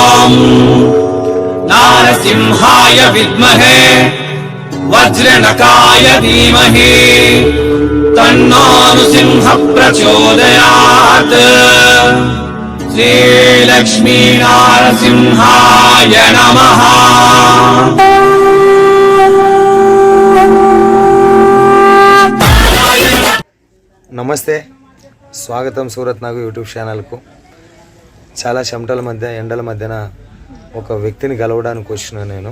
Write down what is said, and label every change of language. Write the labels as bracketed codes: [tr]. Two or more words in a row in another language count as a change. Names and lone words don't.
[sa] नारसिंहाय विद्महे वज्रनकाय धीमहि तन्नो नृसिंह प्रचोदयात्। श्रीलक्ष्मी नारसिंहाय नमः। [te] నమస్తే, స్వాగతం సూరత్ నాగు యూట్యూబ్ ఛానల్కు. చాలా చెమటల మధ్య ఎండల మధ్యన ఒక వ్యక్తిని కలవడానికి వచ్చిన నేను.